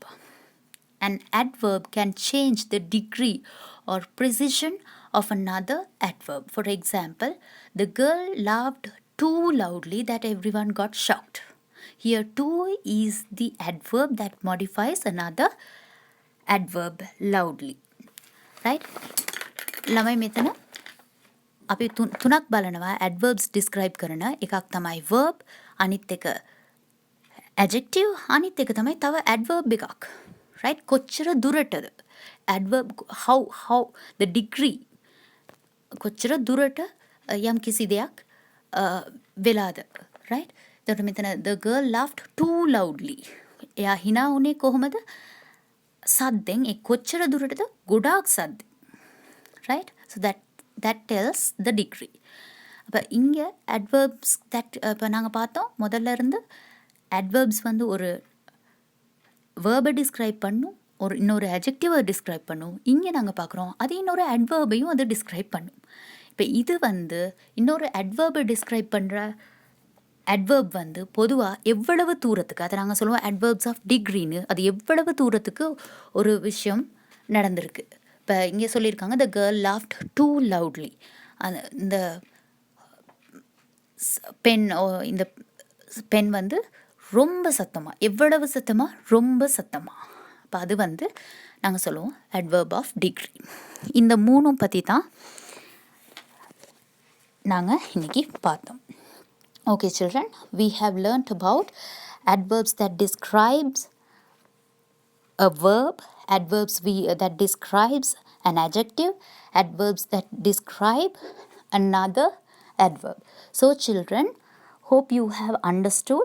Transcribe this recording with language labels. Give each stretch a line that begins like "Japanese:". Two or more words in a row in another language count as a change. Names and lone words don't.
English: An adverb can change the degree or precision of another adverb. For example, the girl laughed too loudly that everyone got shocked. Here too is the adverb that modifies another adverb loudly. Right?
Sinhala: ළමයි මෙතන අපි තුනක් බලනවා
English: adverbs describe
Sinhala: කරන එකක් තමයි verb, අනිත් එක adjective, අනිත් එක තමයි තව adverb එකක්. Right? කොච්චර දුරටද
English: adverb, how the degree,
Sinhala: කොච්චර දුරට යම් කිසි දෙයක් වෙලාද. Right? එතකොට මෙතන
English: the girl laughed too loudly.
Sinhala: එයා hina උනේ කොහොමද? සද්දෙන්. ඒ කොච්චර දුරටද? ගොඩාක් සද්ද.
English: Right? So that tells the degree.
Tamil: அப்போ இங்கே
English: adverbs that
Tamil: இப்போ நாங்கள் பார்த்தோம் முதல்ல இருந்து adverbs வந்து ஒரு
English: verb describe
Tamil: பண்ணும், ஒரு இன்னொரு
English: adjective describe
Tamil: பண்ணும். இங்கே நாங்கள் பார்க்குறோம் அது இன்னொரு adverbையும் அது டிஸ்கிரைப் பண்ணும். இப்போ இது வந்து இன்னொரு
English: adverb describe
Tamil: பண்ணுற adverb வந்து பொதுவாக எவ்வளவு தூரத்துக்கு, அதை நாங்கள் சொல்லுவோம்
English: adverbs of degreeன்னு,
Tamil: அது எவ்வளவு தூரத்துக்கு ஒரு விஷயம் நடந்திருக்கு. இப்போ இங்கே சொல்லியிருக்காங்க
English: the girl laughed too loudly.
Tamil: அந்த இந்த பெண் இந்த பெண் வந்து ரொம்ப சத்தமாக, எவ்வளவு சத்தமாக, ரொம்ப சத்தமாக. அப்போ அது வந்து நாங்கள் சொல்லுவோம்
English: adverb of degree.
Tamil: இந்த மூணும் பற்றி தான் நாங்கள் இன்னைக்கு பார்த்தோம்.
English: Okay children, we have learnt about adverbs that describes a verb, adverbs that describes an adjective, adverbs that describe another adverb. So children, hope you have understood.